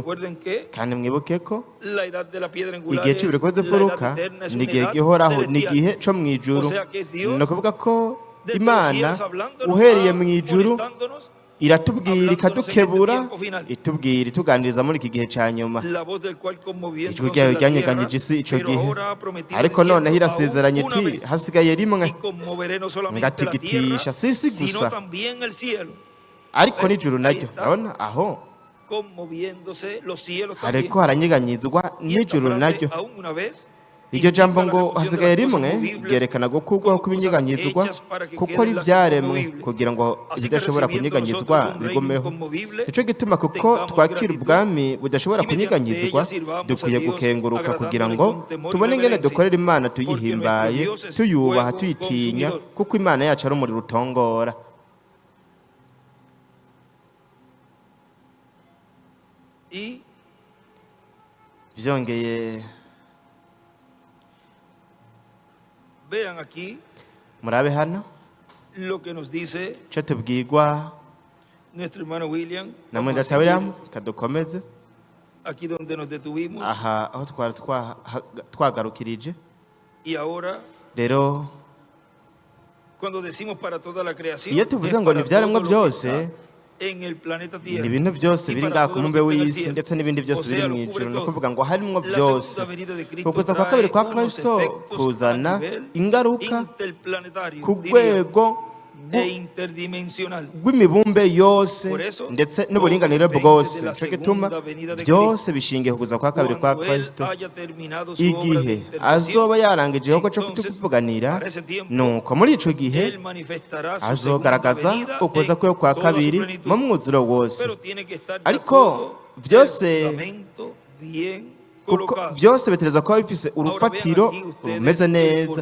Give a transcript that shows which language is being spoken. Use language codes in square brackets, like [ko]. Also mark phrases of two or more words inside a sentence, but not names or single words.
[es] recuerden que [rn] Kandi mwibuke ko [es] la edad de la piedra angular [rn] igihe [es] es [rn] cy'ibiriko [es] la [rn] z'imfuruka [es] edad eterna, es [rn] ni [es] una [rn] igihe [es] edad [rn] gihoraho, ni [es] celestial. [rn] igihe co mu ijuru. [es] O sea que es Dios [rn] Ni ukuvuga ko [es] desde los [rn] Imana [es] cielos hablándonos, [rn] uhereye mu ijuru [es] amonestándonos, [rn] iratubwira ikadukebura, [es] hablándonos en este tiempo final. [rn] itubwira ituganiriza muri iki gihe cya nyuma. [es] La voz del cual conmoviendo [rn] Ijwi ryayo [es] la tierra, [rn] ryanyeganyije isi ico [es] pero [rn] gihe, [es] ahora ha prometido [rn] ariko noneho [es] diciendo, [rn] irasezeranye [es] aún una [rn] iti [es] vez, [rn] hasigaye rimwe, [es] y conmoveré no solamente la tierra, [rn] ngatigitisha si isi [es] sino [rn] gusa [es] también el cielo, [rn] ariko n'ijuru naryo. [es] Ahí está. [rn] Urabona aho [es] conmoviéndose los cielos también. [rn] hariko haranyeganyizwa [es] Y esta [rn] n'ijuru [es] frase, [rn] naryo. [es] aún una vez, [rn] Iryo jambo ngo [es] indica la [rn] hasigaye [es] remoción de [rn] rimwe [es] las cosas movibles [rn] ryerekana gukurwaho kw'ibinyeganyizwa, [es] hechas para que [rn] kuko [es] queden [rn] ari [es] las [rn] ibyaremwe [es] inconmovibles. [rn] kugira ngo [es] Así que [rn] ibidashobora [es] recibiendo [rn] kunyeganyizwa [es] nosotros un reino [rn] bigomeho. [es] inconmovible, [rn] Nico gituma kuko [es] tengamos [rn] twakira [es] gratitud, [rn] ubwami budashobora [es] y mediante [rn] kunyeganyizwa, [es] ella sirvamos [rn] dukwiye [es] a Dios, [rn] gukenguruka kugira ngo [es] agradándole con temor y [rn] tubone ingene [es] reverencia, [rn] dukorera Imana [es] porque [rn] tuyihimbaye, [es] nuestro Dios es [rn] tuyubaha, [es] fuego [rn] tuyitinya, [es] consumidor. [rn] kuko Imana yacu ari umuriro utongora. [es] Y [rn] Vyongeye [es] vean aquí [rn] murabe hano [es] lo que nos dice [rn] cyo tubwirwa [es] nuestro hermano William. [rn] na [es] Vamos a [rn] mwenda William, [es] seguir [rn] kadukomeze [es] aquí donde nos detuvimos. [rn] aha aho twari twagarukirije. [es] Y ahora [rn] Rero iyo tuvuze ngo ni ibyaremwa byose, ni ibintu byose biri ngaha ku mubumbe w'isi ndetse n'ibindi byose biri mu ijuru. Ni ukuvuga ngo harimo byose. Ukuza kwa kabiri kwa Kristo kuzana ingaruka ku rwego rw'imibumbe yose ndetse n'uburinganire bwose. Nicyo gituma byose bishingiye ku kuza kwa kabiri kwa Kristo. Igihe azoba yarangije igikorwa cyo kutuvuganira, nuko muri ico gihe azogaragaza ukuza kwe kwa kabiri mu mwuzuro wose. Ariko byose kuko byose bitereza kuba bifise urufatiro rumeze neza.